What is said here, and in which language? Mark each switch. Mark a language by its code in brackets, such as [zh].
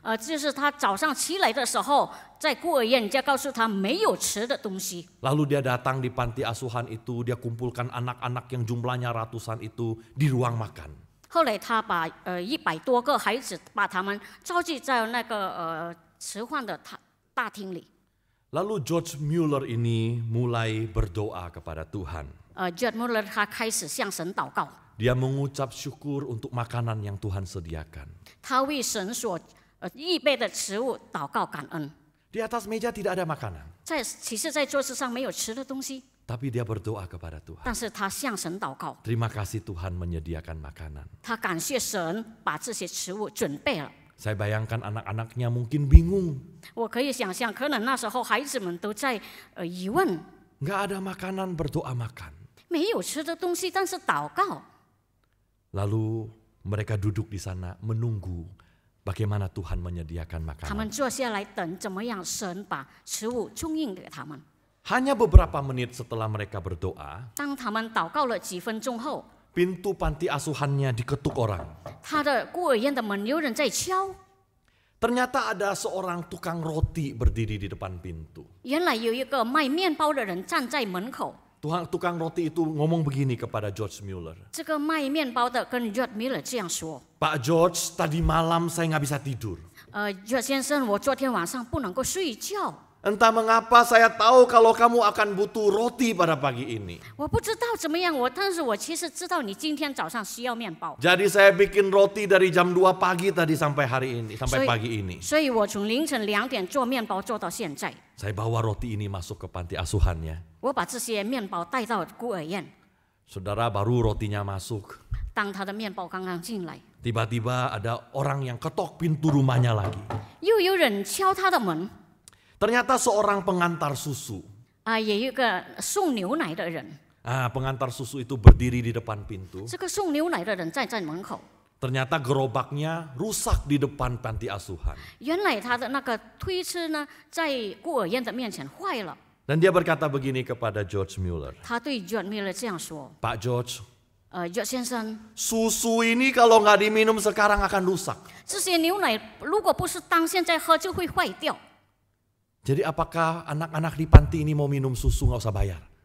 [zh] 就是他早上起来的时候，在孤儿院人家告诉他没有吃的东西， [id] Lalu dia datang di panti asuhan itu, dia kumpulkan anak-anak yang jumlahnya ratusan itu di ruang makan. [zh] 后来他把100多个孩子把他们召集在那个吃饭的大厅里。 [id] Lalu George Mueller ini mulai berdoa kepada Tuhan. [zh] George Mueller 他开始向神祷告， [id] Dia mengucap syukur untuk makanan yang Tuhan sediakan. [zh] 他为神所预备的食物祷告感恩。 [id] Di atas meja tidak ada makanan. [zh] 其实，在桌子上没有吃的东西， [id] Tapi dia berdoa kepada Tuhan. [zh] 但是他向神祷告， [id] Terima kasih Tuhan menyediakan makanan. [zh] 他感谢神把这些食物准备了。 [id] Saya bayangkan anak-anaknya mungkin bingung. [zh] 我可以想象，可能那时候孩子们都在疑问， [id] Nggak ada makanan, berdoa makan. [zh] 没有吃的东西，但是祷告。 [id] Lalu mereka duduk di sana menunggu bagaimana Tuhan menyediakan [zh] 他们 [id] makanan. [zh] 坐下来等怎么样神把食物供应给他们。 [id] Hanya beberapa menit setelah mereka berdoa, [zh] 当他们祷告了几分钟后， [id] pintu panti asuhannya diketuk orang. [zh] 他的孤儿院的门有人在敲。 [id] Ternyata ada seorang tukang roti berdiri di depan pintu. [zh] 原来有一个卖面包的人站在门口。 [id] Tukang roti itu ngomong begini kepada George Mueller. [zh] 这个卖面包的跟 George Miller 这样说 [id] Pak George, tadi malam saya nggak bisa tidur. [zh] ：“George 先生，我昨天晚上不能够睡觉， [id] Entah mengapa saya tahu kalau kamu akan butuh roti pada pagi ini. [zh] 我不知道怎么样，但是我其实知道你今天早上需要面包， [id] Jadi saya bikin roti dari jam 2 pagi tadi sampai hari ini, sampai pagi ini. [zh] 所以我从凌晨2点做面包做到现在。 [id] Saya bawa roti ini masuk ke panti asuhannya. [zh] 我把这些面包带到孤儿院。 [id] Saudara, baru rotinya masuk. [zh] 当他的面包刚刚进来， [id] Tiba-tiba ada orang yang ketok pintu rumahnya lagi. [zh] 又有人敲他的门。 [id] Ternyata seorang pengantar susu. [zh] 有一个送牛奶的人， [id] Pengantar susu itu berdiri di depan pintu. [zh] 这个送牛奶的人站在门口。 [id] Ternyata gerobaknya rusak di depan panti asuhan. [zh] 原来他的那个推车呢，在孤儿院的面前坏了。 [id] Dan dia berkata begini kepada George Mueller. [zh] 他对 George Miller 这样说 [id] Pak George, [zh] ：“George 先生， [id] susu ini kalau nggak diminum sekarang akan rusak. [zh] 这些牛奶如果不是当现在喝，就会坏掉。 [id] Jadi apakah anak-anak di panti ini mau minum susu nggak usah bayar?